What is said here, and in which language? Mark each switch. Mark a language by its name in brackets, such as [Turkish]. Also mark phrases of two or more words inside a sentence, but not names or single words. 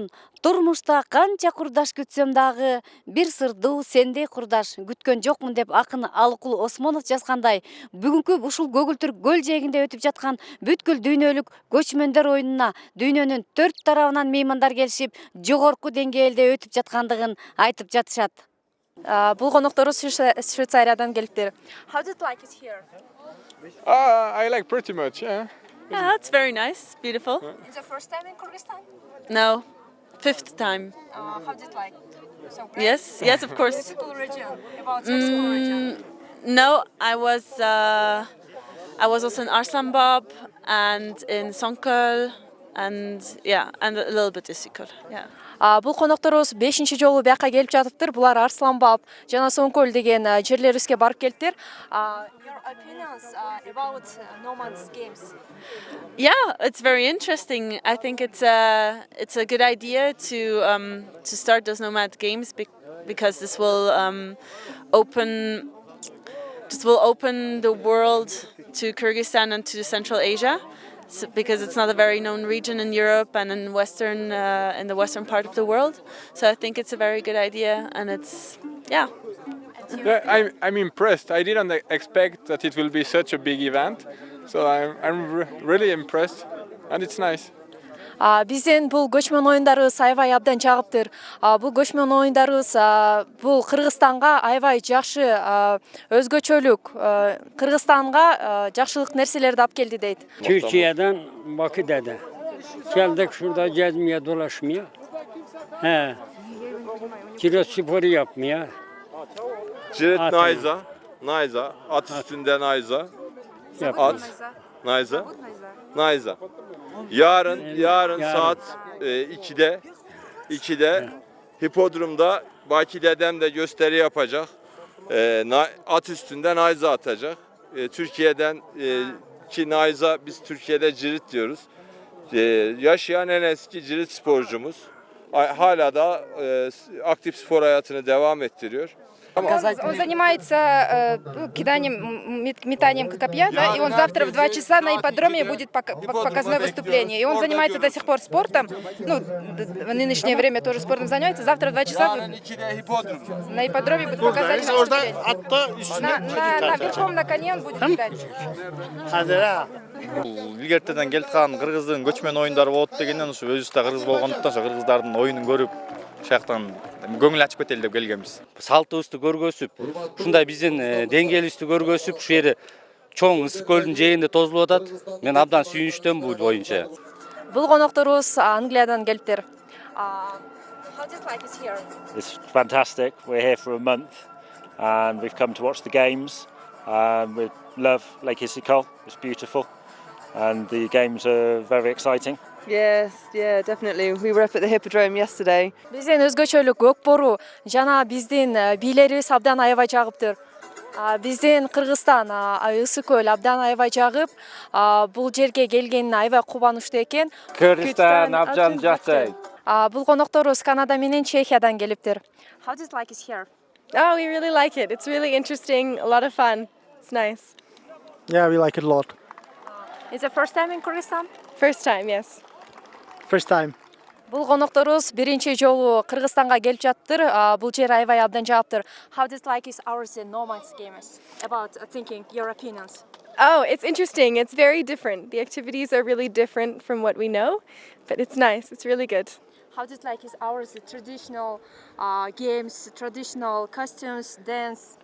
[Kyrgyz] Турмушта канча курдаш күтсөм дагы, бир сырдуу сендей курдаш күткөн жокмун деп акын Алыкул Осмонов жазгандай, бүгүнкү ушул көгүлтүр көл жээгинде өтүп жаткан бүткүл дүйнөлүк көчмөндөр оюнуна дүйнөнүн 4 тарабынан меймандар келишип, жогорку деңгээлде өтүп жаткандыгын айтып жатышат. Бул конокторубуз Швейцариядан келиптир. [English] How did you like it here? I like pretty much, yeah. Yeah, it's very nice, beautiful. It's the first time in Kyrgyzstan? No, 5th time. How did you like? So great? Yes, of course. School region, about school region. No, I was also in Arslanbab and in Songköl and a little bit Isikul. Yeah. [Kyrgyz] Бул конокторубуз 5-чи жолу бияка келип жатыптыр. Булар Арсланбаб жана Соңкөл деген жерлерибизге барып келиптир. [English] Your opinions about Nomad's games? Yeah, it's very interesting. I think it's a good idea to start those Nomad games because this will open the world to Kyrgyzstan and to Central Asia. Because it's not a very known region in Europe and in the western part of the world, so I think it's a very good idea, and Yeah, I'm impressed. I didn't expect that it will be such a big event, so I'm really impressed, and it's nice. [Kyrgyz] Биздин бул көчмөн оюндарыбыз аябай абдан жагыптыр. Бул көчмөн оюндарыбыз бул Кыргызстанга аябай жакшы өзгөчөлүк, Кыргызстанга жакшылык нерселерди алып келди дейт. [Turkish] Türkiye'den Bakü'de. Geldik şurada gezmeye dolaşmaya. Kilo sporu yapmaya. Cirit Nayza, at üstünde Nayza. At, Nayza. Yarın saat 2'de hipodromda Baki dedem de gösteri yapacak. At üstünde Nayza atacak. Türkiye'den ki Nayza biz Türkiye'de Cirit diyoruz. Yaşayan en eski Cirit sporcumuz. Hala da aktif spor hayatını devam ettiriyor. [Russian] Он занимается метанием копья, да, и он завтра в 2 часа на ипподроме будет показное выступление. И он занимается до сих пор спортом, в нынешнее время тоже спортом занимается. Завтра в 2 часа на ипподроме будет показательное выступление. Верхом на коне он будет летать. [Kyrgyz] Илгертеден келип калган Кыргыздын көчмөн оюндары болот дегенден ушу өзүбүз да кыргыз болгондуктан ошо кыргыздардын оюнун көрүп Шаяктан көңүл ачып кетели деп келгенбиз. Салтыбызды көргөзүп, ушундай биздин деңгээлибизди көргөзүп, ушул жери чоң Ысык көлдүн жээгинде тозулуп атат. Мен абдан сүйүнүчтөмүн бул боюнча. Бул конокторубуз Англиядан келиптир. [English] How do you like it here? It's fantastic. We're here for a month and we've come to watch the games. We love Lake Issyk. It's beautiful and the games are very exciting. Yes, yeah, definitely. We were up at the Hippodrome yesterday. [Kyrgyz] Биздин өзгөчөлүк көк бору жана биздин бийлерибиз абдан аябай жагыптыр. Биздин Кыргызстан Ысык көл абдан аябай жагып, бул жерге келгенине аябай кубанычтуу экен. Кыргызстан абдан жакты. Бул конокторубуз Канада менен Чехиядан келиптир. [English] How do you like it here? Oh, we really like it. It's really interesting, a lot of fun. It's nice. Yeah, we like it a lot. Is it first time in Kyrgyzstan? First time, yes. First time. [Kyrgyz] Бул конокторубуз биринчи жолу Кыргызстанга келип жатыптыр. Бул жер аябай абдан жаптыр. [English] How do you like is ours nomads games? About thinking your opinions. Oh, it's interesting. It's very different. The activities are really different from what we know, but it's nice. It's really good. How do you like is ours traditional games, traditional costumes, dance?